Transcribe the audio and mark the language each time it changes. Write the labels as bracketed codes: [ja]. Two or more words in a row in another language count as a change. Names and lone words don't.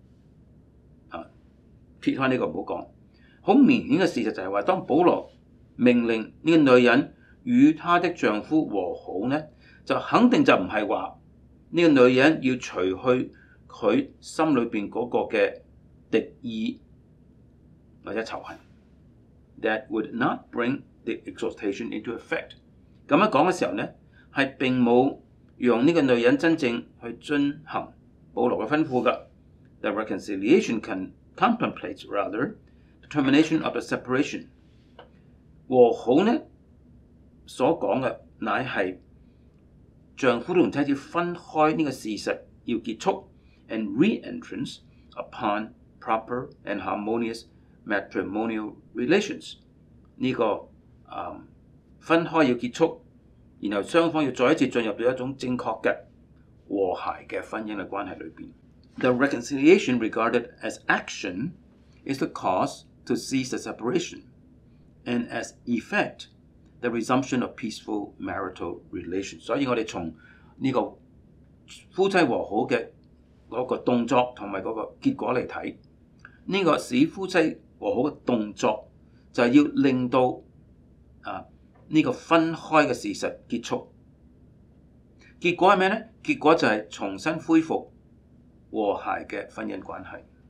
[yue] 撇開呢個唔好講，好明顯嘅事實就係話，當保羅命令呢個女人與她的丈夫和好呢，就肯定就唔係話呢個女人要除去佢心裏邊嗰個嘅敵意或者仇恨。 [en] That would not bring the exhortation into effect。 [yue] 咁樣講嘅時候呢，係並冇讓呢個女人真正去遵行保羅嘅吩咐㗎。 [en] The reconciliation contemplates rather the termination of the separation。 [yue] 和好呢所講嘅乃係丈夫同妻子分開呢個事實要結束 ， [en] and re-entrance upon proper and harmonious matrimonial relations。 [yue] 呢個分開要結束，然後雙方要再一次進入到一種正確嘅和諧嘅婚姻嘅關係裏邊。 [en] The reconciliation regarded as action is the cause to cease the separation, and as effect, the resumption of peaceful marital relations。 [yue] 所以我哋從呢個夫妻和好嘅嗰個動作同埋嗰個結果嚟睇，呢個使夫妻和好嘅動作就係要令到呢個分開嘅事實結束。結果係咩呢？結果就係重新恢復和諧嘅婚姻關係。